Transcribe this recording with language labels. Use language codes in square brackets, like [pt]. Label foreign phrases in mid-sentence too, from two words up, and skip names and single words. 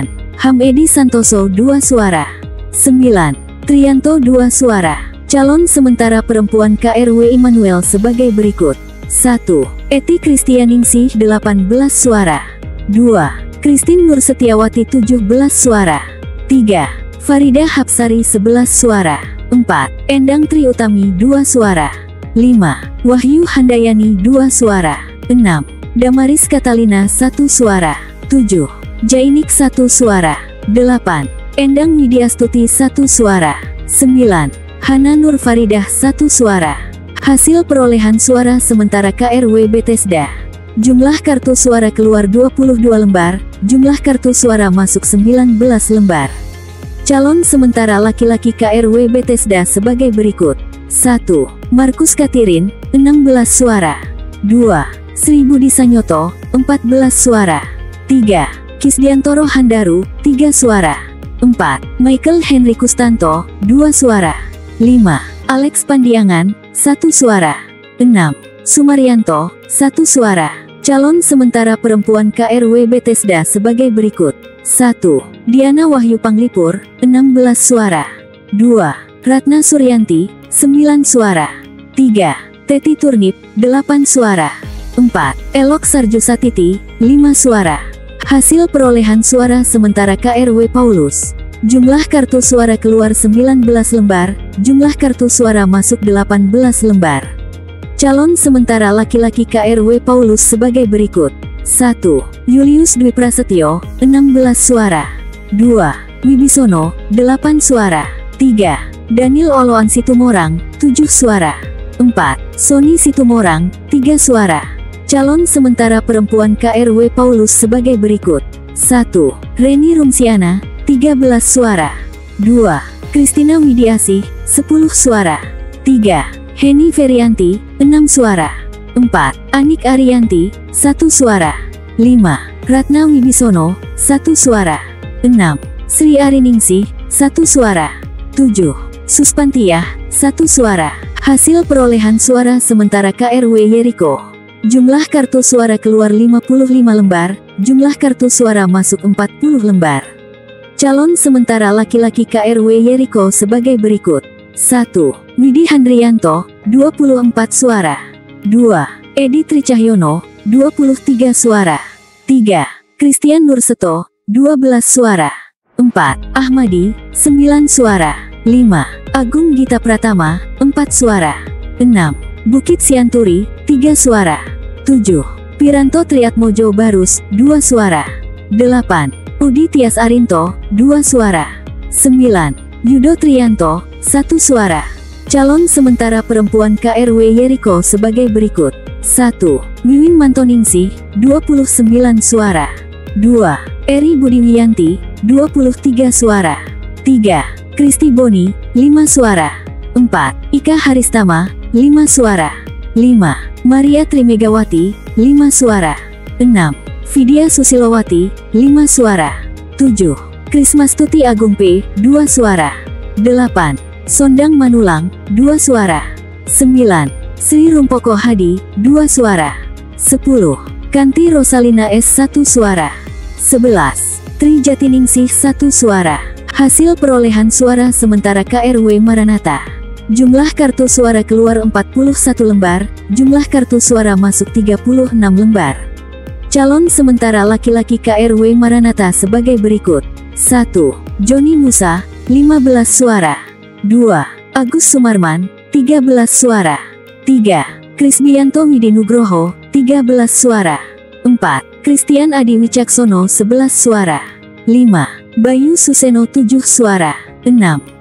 [id] Hamedi Santoso 2 suara. 9. Trianto 2 suara. Calon sementara perempuan KRW Immanuel sebagai berikut. 1. Eti Kristianingsih 18 suara. 2. Christine Nur Setiawati 17 suara. 3. Farida Hapsari 11 suara. 4. Endang Tri Utami 2 suara. 5. Wahyu Handayani 2 suara. 6. Damaris Catalina 1 suara. 7. Jainik 1 suara. 8. Endang Widiastuti 1 suara. 9. Hana Nur Faridah 1 suara. Hasil perolehan suara sementara KRW Bethesda. Jumlah kartu suara keluar 22 lembar, jumlah kartu suara masuk 19 lembar. Calon sementara laki-laki KRW Bethesda sebagai berikut. 1. Markus Katirin, 16 suara. 2. Sri Budi Sanyoto, 14 suara. 3. Kisdiantoro Handaru, 3 suara. 4. Michael Henry Kustanto, 2 suara. 5. Alex Pandiangan, 1 suara. 6. Sumaryanto, 1 suara. Calon sementara perempuan KRW Bethesda sebagai berikut. 1. Diana Wahyu Panglipur, 16 suara. 2. Ratna Suryanti, 9 suara. 3. Teti Turnip, 8 suara. 4. Elok Sarjosatiti, 5 suara. Hasil perolehan suara sementara KRW Paulus. Jumlah kartu suara keluar 19 lembar, jumlah kartu suara masuk 18 lembar. Calon sementara laki-laki KRW Paulus sebagai berikut. 1. Julius Dwi Prasetyo, 16 suara. 2. Wibisono, 8 suara. 3. Daniel Oloan Situmorang, 7 suara. 4. Sony Situmorang, 3 suara. Calon sementara perempuan KRW Paulus sebagai berikut. 1. Reni Rumsiana, 13 suara. 2. Kristina Widiasih, 10 suara. 3. Heni Ferianti, 6 suara. 4. Anik Arianti, 1 suara. 5. Ratna Wibisono, 1 suara. 6. Sri Ariningsih, 1 suara. 7. Suspantiah, 1 suara. Hasil perolehan suara sementara KRW Yeriko. Jumlah kartu suara keluar 55 lembar, jumlah kartu suara masuk 40 lembar. Calon sementara laki-laki KRW Yeriko sebagai berikut. 1. Widi Handrianto, 24 suara. 2. Edi Tricahyono, 23 suara. 3. Christian Nurseto, 12 suara. 4. Ahmadi, 9 suara. 5. Agung Gita Pratama, 4 suara. 6. Bukit Sianturi, 3 suara. 7. Piranto Triatmojo Barus, 2 suara. 8. Udi Tias Arinto, 2 suara. 9. Yudo Trianto, 1 suara. Calon sementara perempuan KRW Yeriko sebagai berikut. 1. Wiwin Mantoningsih, 29 suara. 2. Eri Budiwiyanti, 23 suara. 3. Kristi Boni, 5 suara. 4. Ika Haristama, 5 suara. 5. Maria Trimegawati, 5 suara. 6. Vidya Susilowati, 5 suara. 7. Krismastuti Agung P, 2 suara. 8. Sondang Manulang, 2 suara. 9. Sri Rumpoko Hadi, 2 suara. 10. Kanti Rosalina S, 1 suara. 11. Tri Jatiningsih, 1 suara. Hasil perolehan suara sementara KRW Maranatha. Jumlah kartu suara keluar 41 lembar, jumlah kartu suara masuk 36 lembar. Calon sementara laki-laki KRW Maranatha sebagai berikut. 1. Joni Musa, 15 suara. 2. Agus Sumarman, 13 suara. 3. Krisbianto Widinugroho, 13 suara. 4. Christian Adi Wicaksono, 11 suara. 5. Bayu Suseno, 7 suara. 6.